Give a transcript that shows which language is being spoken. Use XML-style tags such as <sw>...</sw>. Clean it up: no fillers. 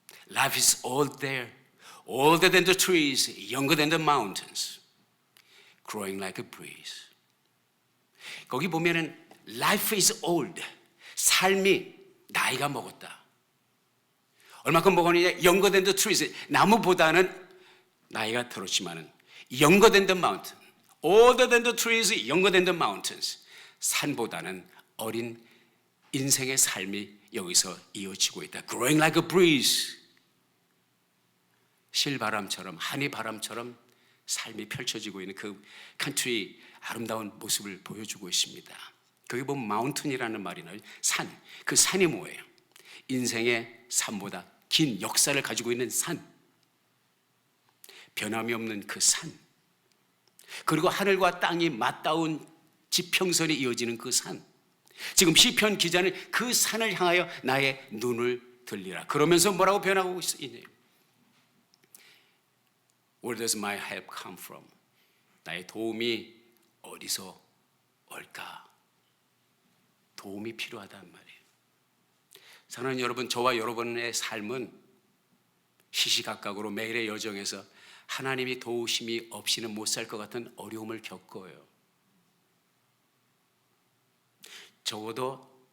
<en>Life is all there, older than the trees, younger than the mountains, growing like a breeze.</en> <ko>거기 보면은</ko> <en>life is old,</en> <ko>삶이 나이가 먹었다. 얼마큼 먹었느냐?</ko> <en>younger than the trees,</en> <ko>나무보다는 나이가 들었지만은</ko> <en>younger than the mountain, older than the trees, younger than the mountains.</en> <ko>산보다는 어린 인생의 삶이 여기서 이어지고 있다.</ko> <en>Growing like a breeze.</en> <ko>실바람처럼, 한이바람처럼 삶이 펼쳐지고 있는 그 컨트리 아름다운 모습을 보여주고 있습니다. 거기 보면 마운틴이라는 말이 나와요. 산. 그 산이 뭐예요? 인생의 삶보다 긴 역사를 가지고 있는 산. 변함이 없는 그 산. 그리고 하늘과 땅이 맞닿은 지평선이 이어지는 그 산. 지금 시편 기자는 그 산을 향하여 나의 눈을 들리라. 그러면서 뭐라고 변하고 있느냐?</ko> <en>Where does my help come from?</en> <ko>나의 도움이 어디서 올까? 도움이 필요하단 말이에요. 사랑하는 여러분, 저와 여러분의 삶은 시시각각으로 매일의 여정에서 하나님이 도우심이 없이는 못 살 것 같은 어려움을 겪어요. 적어도</ko>